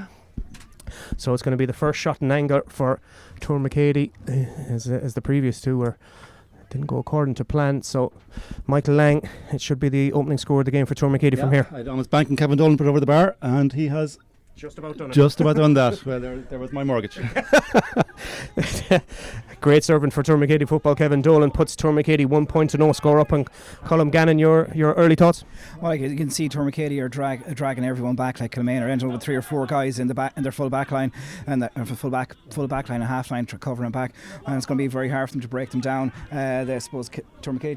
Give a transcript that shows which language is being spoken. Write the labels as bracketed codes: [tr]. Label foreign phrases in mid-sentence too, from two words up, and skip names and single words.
[en] So it's going to be the first shot in angle for Tuar Mhic Éadaigh, as the previous 2 didn't go according to plan. So Michael Lang, it should be the opening score of the game for Tuar Mhic Éadaigh from here. I'd almost banking Kevin Dolan put over the bar, and he has just about done that. Well, there was my mortgage. Great servant for Tuar Mhic Éadaigh football. Kevin Dolan puts Tuar Mhic Éadaigh 1 point to no score up. And Colm Gannon, your early thoughts? Well, you can see Tuar Mhic Éadaigh are dragging everyone back. Like Kilmaine are ending up with 3 or 4 guys in their full back line, and full back line and half line covering back, and it's going to be very hard for them to break them down. I suppose Tuar Mhic Éadaigh.